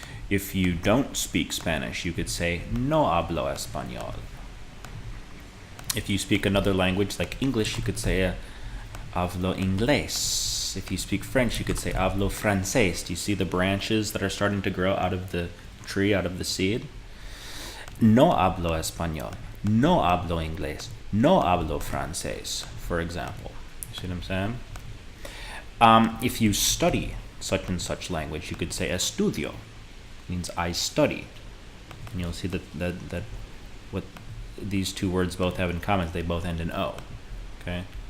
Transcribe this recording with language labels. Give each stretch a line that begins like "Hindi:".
English: If you don't speak Spanish, you could say,
Spanish: no hablo español.
English: If you speak another language like English, you could say,
Spanish: hablo inglés.
English: If you speak French, you could say,
Spanish: hablo francés.
English: Do you see the branches that are starting to grow out of the tree, out of the seed?
Spanish: No hablo español. No hablo inglés. No hablo francés,
English: for example. See what I'm saying? If you study such and such language, you could say estudio, means I study. And you'll see that what these two words both have in common is they both end in O. Okay?